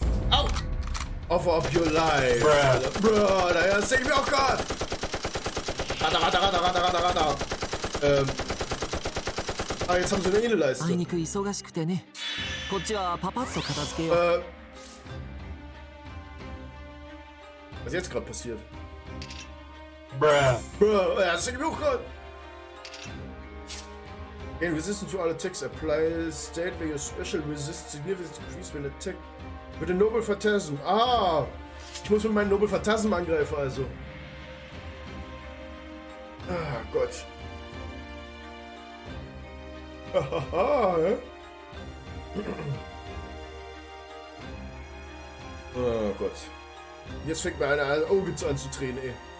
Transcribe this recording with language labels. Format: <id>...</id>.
<en>Au! Offer up your life.</en> <de>Bruh, das denke ich mir auch gerade. Rada. Jetzt haben sie eine Innenleiste.</de> <ja>あいにく忙しくてね。こっちはパパッと片付けよう。</ja> <de>Was ist jetzt gerade passiert? Bruh. Ja, das denke ich mir auch gerade.</de> <en>Gain resistance to all attacks. Apply state where your special resist significant increase when attack.</en> <de>Mit dem Noble Phantasm. Ah! Ich muss mit meinem Noble Phantasm angreifen, also. Ah, Gott. Hahaha, ja? Oh Gott. Jetzt fängt mir eine Auge an zu tränen, ey.</de>